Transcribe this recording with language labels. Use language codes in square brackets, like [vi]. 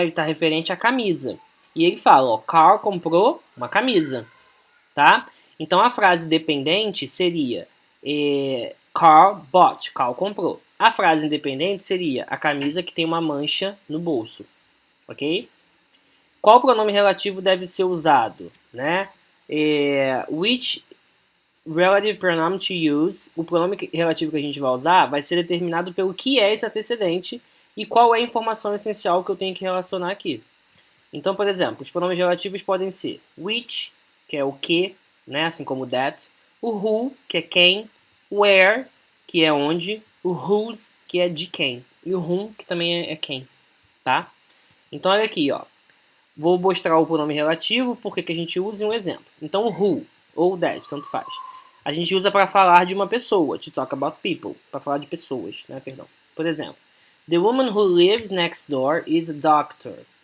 [pt] Ele está referente à camisa. E ele fala, ó, Carl comprou uma camisa, tá? Então a frase dependente seria [en] Carl bought, [pt] Carl comprou. A frase independente seria a camisa que tem uma mancha no bolso, ok? Qual pronome relativo deve ser usado, né? [en] Which relative pronoun to use? [pt] O pronome relativo que a gente vai usar vai ser determinado pelo que é esse antecedente e qual é a informação essencial que eu tenho que relacionar aqui. Então, por exemplo, os pronomes relativos podem ser which, que é o que, né? Assim como that, o who, que é quem, where, que é onde, o whose, que é de quem, e o whom, que também é quem, tá? Então, olha aqui, ó. Vou mostrar o pronome relativo, porque que a gente usa em um exemplo. Então, o who, ou that, tanto faz. A gente usa para falar de uma pessoa, [en] to talk about people, [pt] para falar de pessoas, né, perdão. Por exemplo, [en] the woman who lives next door is a doctor.